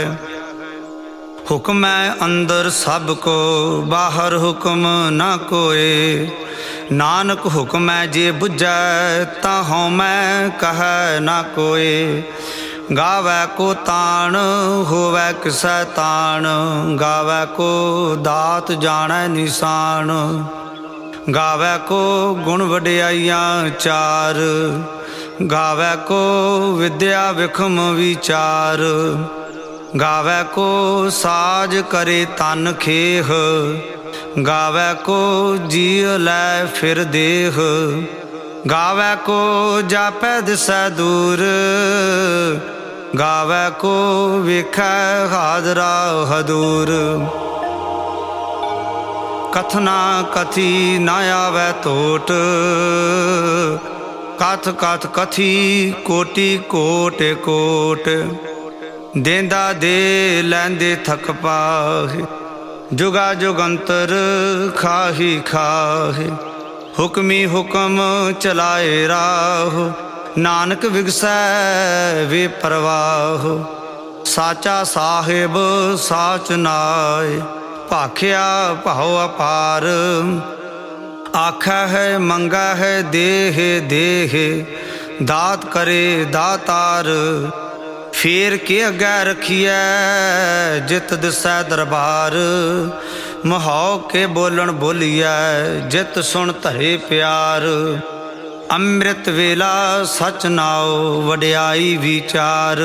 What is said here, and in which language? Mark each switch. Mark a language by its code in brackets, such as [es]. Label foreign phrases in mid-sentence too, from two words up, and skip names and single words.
[pa] ਹੁਕਮ ਅੰਦਰ ਸਭ ਕੋ ਬਾਹਰ ਹੁਕਮ ਨਾ ਕੋਇ। ਨਾਨਕ ਹੁਕਮ ਜੇ ਬੁਝੈ ਤਾ ਹਉਮੈਂ ਕਹੈ ਨਾ ਕੋਇ। ਗਾਵੈ ਕੋ ਤਾਣ ਹੋਵੈ ਕਿਸੈ ਤਾਣ। ਗਾਵੈ ਕੋ ਦਾਤ ਜਾਣੈ ਨਿਸ਼ਾਨ। ਗਾਵੈ ਕੋ ਗੁਣ ਵਡਿਆਈਆਂ ਚਾਰ। ਗਾਵੈ ਕੋ ਵਿਦਿਆ ਵਿਖਮ ਵਿਚਾਰ। ਗਾਵੈ ਕੋ ਸਾਜ ਕਰੇ ਤਨ ਖੇਹ। ਗਾਵੈ ਕੋ ਜੀਵ ਲੈ ਫਿਰ ਦੇਹ। ਗਾਵੈ ਕੋ ਜਾਪੈ ਦਿਸੈ ਦੂਰ। ਗਾਵੈ ਕੋ ਵੇਖੈ ਹਾਜਰਾ ਹਦੂਰ। ਕਥਨਾ ਕਥੀ ਨਾ ਆਵੈ ਤੋਟ। ਕਥ ਕਥ ਕਥੀ ਕੋਟਿ ਕੋਟ ਕੋਟ। ਦੇਂਦਾ ਦੇ ਲੈਂਦੇ ਥਕ ਪਾਹੇ। ਜੁਗਾ ਜੁਗੰਤਰ ਖਾਹੀ ਖਾਹੇ। ਹੁਕਮੀ ਹੁਕਮ ਚਲਾਏ ਰਾਹ। ਨਾਨਕ ਵਿਗਸੈ ਵੇ ਪਰਵਾਹ। ਸਾਚਾ ਸਾਹਿਬ ਸਾਚ ਨਾਇ। ਭਾਖਿਆ ਭਾਵ ਅਪਾਰ। ਆਖੈ ਹੈ ਮੰਗਾ ਹੈ ਦੇਹ ਦੇਹ। ਦਾਤ ਕਰੇ ਦਾਤਾਰ। ਫੇਰ ਕੇ ਅਗੈ ਰਖੀਏ ਜਿਤ ਦਿਸੈ ਦਰਬਾਰ। ਮਹਾਓ ਕੇ ਬੋਲਣ ਬੋਲੀਏ ਜਿਤ ਸੁਣ ਧਰੇ ਪਿਆਰ। ਅੰਮ੍ਰਿਤ ਵੇਲਾ ਸਚ ਨਾਓ ਵਡਿਆਈ ਵਿਚਾਰ।